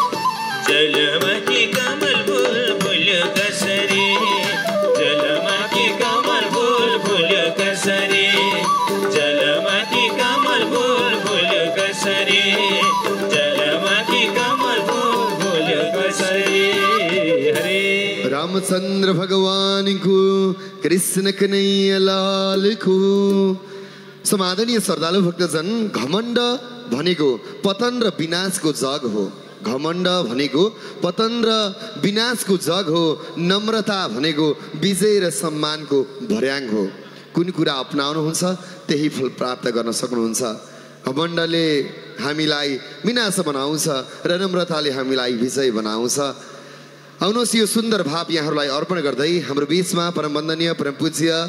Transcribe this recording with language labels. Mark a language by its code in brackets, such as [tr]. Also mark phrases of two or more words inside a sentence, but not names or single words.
[ne] जलमती कमल फूल फूल कसरी जलमती कमल फूल फूल कसरी जलमती कमल फूल फूल कसरी जलमती कमल फूल फूल कसरी हरे रामचंद्र भगवान को कृष्ण कन्हैया लाल को समादनीय श्रद्धालु भक्तजन घमण्ड भनेको पतन र विनाशको जग हो घमण्ड भनेको पतन र विनाशको जग हो नम्रता भनेको विजय र सम्मानको भर्याङ हो कुन कुरा अपनाउनुहुन्छ त्यही फल प्राप्त गर्न सक्नुहुन्छ घमण्डले हामीलाई विनाश बनाउँछ र नम्रताले हामीलाई विजय बनाउँछ आउनुहोस् यो सुन्दर भाव यहाँहरूलाई अर्पण गर्दै हाम्रो बीचमा परम वन्दनीय परम पूज्य